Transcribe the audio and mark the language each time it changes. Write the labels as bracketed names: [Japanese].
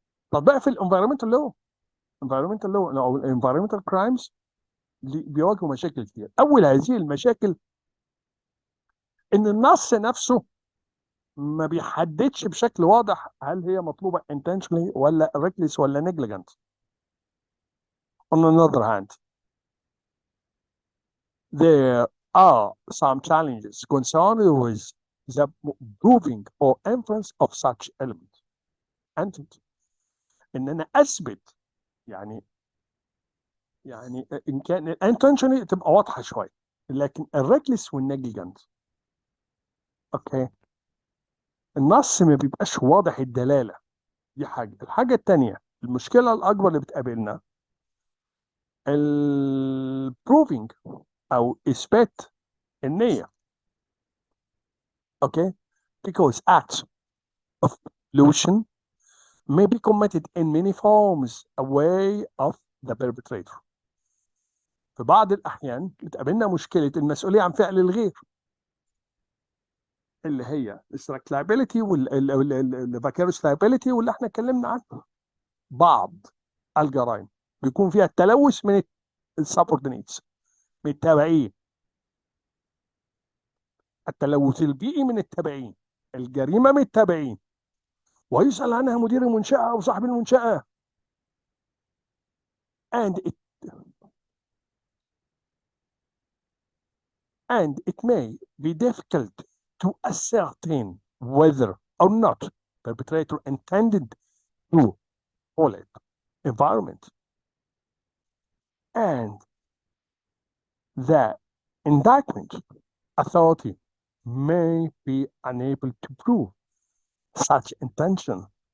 [Arabic] تطبيقها في الانفايرمنتال لو، [English] environmental law [Arabic] او [English] environmental crimes [Arabic] بيواجهوا مشاكل كتير. اول هذه المشاكل ان النص نفسه ما بيحددش بشكل واضح هل هي مطلوبه intentionally ولا reckless ولا negligent. [English] On another hand, there are some challenges concerned with the proving or inference of such element. [Arabic] entity ان انا اثبت، يعني ان كان intentionally تبقى واضحه شويه، لكن الريكلس والنيجليجنت اوكي النص ما بيبقاش واضح الدلاله. دي حاجه. الحاجه الثانيه، المشكله الاكبر اللي بتقابلنا البروفينج او اثبات النيه. [English] Okay because acts of pollution may be committed in many forms away of the perpetrator. [Arabic] في بعض الاحيان بتقابلنا مشكله المسؤوليه عن فعل الغير، اللي هي الستراك لايبيليتي والفاكيروس لايبيليتي واللي احنا اتكلمنا عنه. بعض الجرائم بيكون فيها التلوث من السبوردينيتس، من التابعين، التلوث البيئي من التابعين، الجريمه من التابعين، ويسأل عنها مدير المنشأة أو صاحب المنشأة. [English] and it, and it may be difficult to ascertain whether or not perpetrator intended to violate environment, and the indictment authority may be unable to prove such intention.